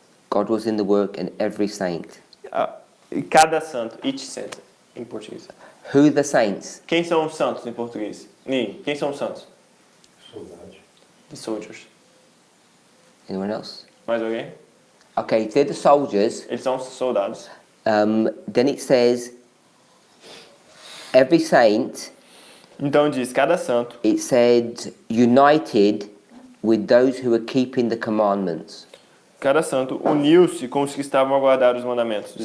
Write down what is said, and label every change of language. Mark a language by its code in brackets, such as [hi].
[en] God was in the work and every saint. [pt] E cada santo, [en] each saint, [pt] em português. [en] Who are the saints? [pt] Quem são os santos em português? Ninguém. Quem são os santos? Soldados. [en] The soldiers. Anyone else? [pt] Mais alguém? [en] Okay, if they're the soldiers, [pt] Eles são os soldados. [en] then it says every saint. [pt] Então diz, cada santo. [en] It said united with those who are keeping the commandments. [pt] Cada santo uniu-se com os que estavam a guardar os mandamentos de